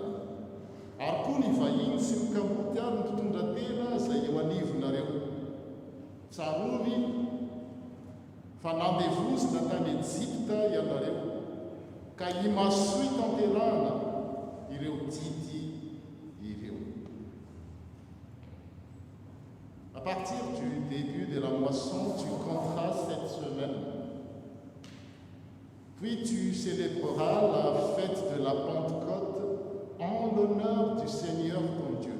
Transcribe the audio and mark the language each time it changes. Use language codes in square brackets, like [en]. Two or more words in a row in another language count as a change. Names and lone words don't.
[mg] Ary koa ny vahiny sy ny kamboty ary ny mpitondra-tena izay eo anivonareo. Tsarovy fa nandevozina tany Ejipta ianareo ka himasoy tanterahana ireo didy ireo. [fr] À partir du début de la moisson, tu compteras cette semaine. Puis tu célébreras la fête de la Pentecôte en l'honneur du Seigneur ton Dieu.